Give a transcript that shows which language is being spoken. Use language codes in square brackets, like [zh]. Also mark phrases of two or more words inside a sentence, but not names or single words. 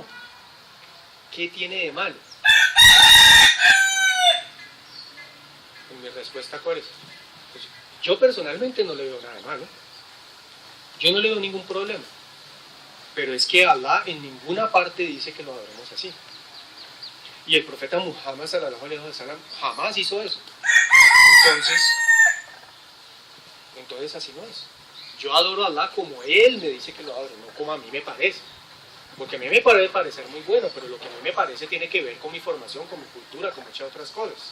[es] ¿Qué tiene de malo? ¿Y mi respuesta cuál es? Pues yo personalmente no le veo nada de malo. Yo no le veo ningún problema. Pero es que Allah en ninguna parte dice que lo adoremos así. Y el profeta Muhammad [ar] صلى الله عليه وسلم [es] jamás hizo eso. Entonces así no es. Yo adoro a Allah como Él me dice que lo adoro, no como a mí me parece. Porque a mí me puede parecer muy bueno, pero lo que a mí me parece tiene que ver con mi formación, con mi cultura, con muchas otras cosas.